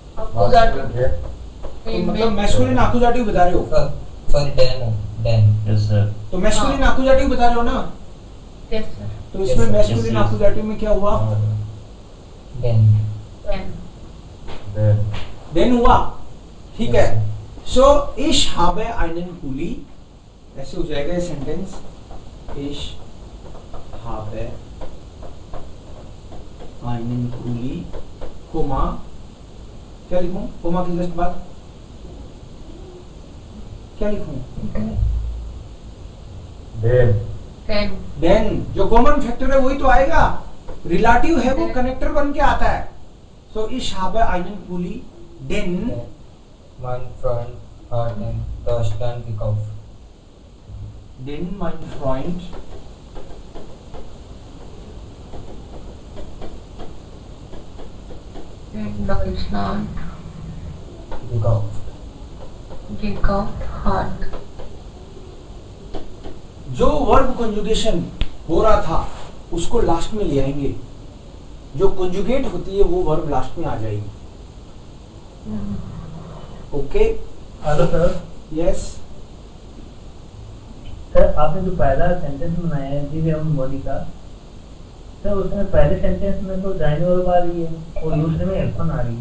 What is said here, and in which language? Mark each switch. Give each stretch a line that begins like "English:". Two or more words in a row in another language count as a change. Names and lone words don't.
Hindi: तो मतलब मैस्कुलिन आकुजाटिव बता रहे हो?
English: सॉरी डैन। yes sir.
Hindi: तो मैस्कुलिन आकुजाटिव बता रहे हो ना?
English: yes sir.
Hindi: तो इसमें
English: Yes, sir.
Hindi: मैस्कुलिन
English: Yes, yes.
Hindi: आकुजाटिव में क्या हुआ? डैन। देन हुआ, ठीक है। Yes,
German: सो ich habe einen Pulli,
Hindi: ऐसे हो जाएगा ये सेंटेंस,
German: ich habe einen Pulli,
Hindi: कोमा, क्या लिखूं? कोमा की जस्ट बाद क्या लिखूं? देन जो कॉमन फैक्टर है वही तो आएगा, रिलेटिव है वो कनेक्टर बन के आता है।
German: सो ich habe einen Pulli, den mein Freund hat in Deutschland gekauft. Den mein Freund in Deutschland gekauft hat.
Hindi: जो वर्ब कंजुगेशन हो रहा था उसको लास्ट में ले आएंगे, जो कंजुगेट होती है वो वर्ब लास्ट में आ जाएगी। ओके,
English: hello sir.
Hindi: यस। सर आपने जो पहला सेंटेंस बनाया है दिव्य एवं बॉडी का, सर उसमें पहले सेंटेंस में तो दाहिने वर्ब आ रही है और दूसरे में हेल्पन आ रही है।